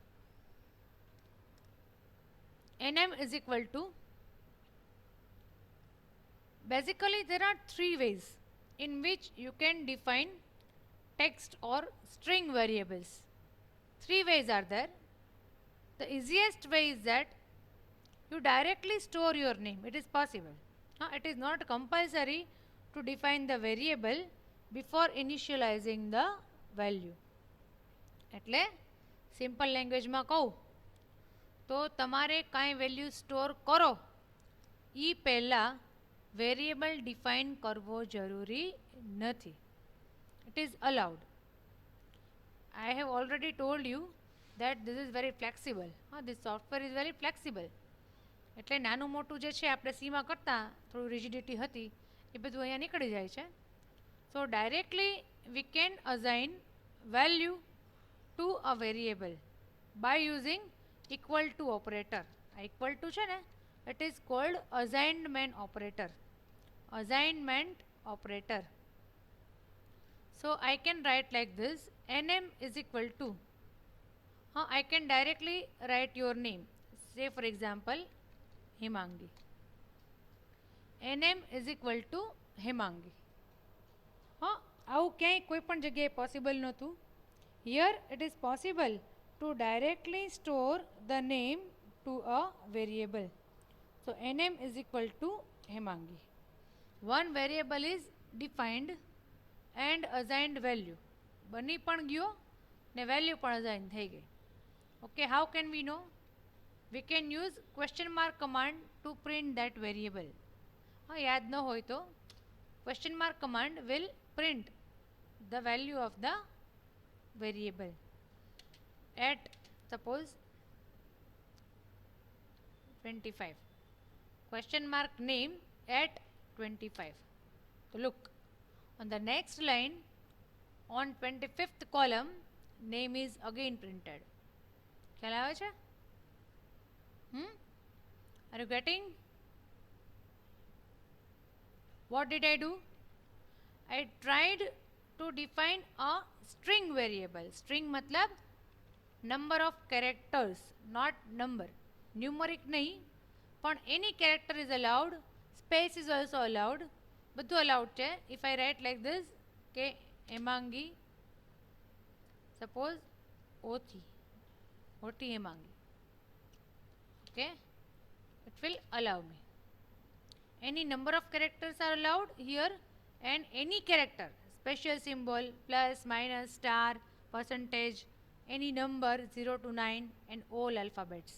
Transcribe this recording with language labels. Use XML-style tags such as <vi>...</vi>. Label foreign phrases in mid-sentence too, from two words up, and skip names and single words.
<en>NM is equal to, basically there are three ways in which you can define text or string variables. Three ways are there. The easiest way is that you directly store your name. It is possible. It is not compulsory to define the variable before initializing the value.</en> <gu>એટલે સિમ્પલ લેંગ્વેજમાં કહું તો તમારે કાંઈ વેલ્યુ સ્ટોર કરો એ પહેલાં વેરિયેબલ ડિફાઇન કરવો જરૂરી નથી.</gu> <en>It is allowed. I have already told you that this is very flexible. This software is very flexible.</en> <gu>એટલે નાનું મોટું જે છે આપણે સીમાં કરતાં થોડું રિજિડિટી હતી એ બધું અહીંયા નીકળી જાય છે.</gu> <en>so directly we can assign value to a variable by using equal to operator.</en> <gu>આ</gu> <en>equal to</en> <gu>છે ને</gu> <en>it is called assignment operator. assignment operator. So I can write like this, nm is equal to, I can directly write your name. Say for example, Himangi. nm is equal to Himangi.</en> <gu>આવું ક્યાંય કોઈ પણ જગ્યાએ પોસિબલ નહોતું.</gu> <en>Here it is possible to directly store the name to a variable. So nm is equal to Himangi. One variable is defined and assigned value.</en> <gu>બની પણ ગયો ને વેલ્યુ પણ અસાઇન થઈ ગઈ.</gu> <en>okay, how can we know? we can use question mark command to print that variable.</en> <gu>યાદ ન હોય તો</gu> <en>question mark command will print the value of the variable at suppose 25. Question mark name at 25. So look, on the next line, on 25th column, name is again printed.</en> <gu>ખ્યાલ આવે છે?</gu> <en>Are you getting? What did I do? I tried to define a string variable. String matlab number of characters, not number. Numeric nahi, but any character is allowed. Space is also allowed. બધું allowed છે. If I write like this, કે હેમાંગી, suppose OT હેમાંગી, okay, it will allow me. Any number of characters are allowed here, and any character, special symbol, plus, minus, star, percentage, any number 0 to 9, and all alphabets.</en>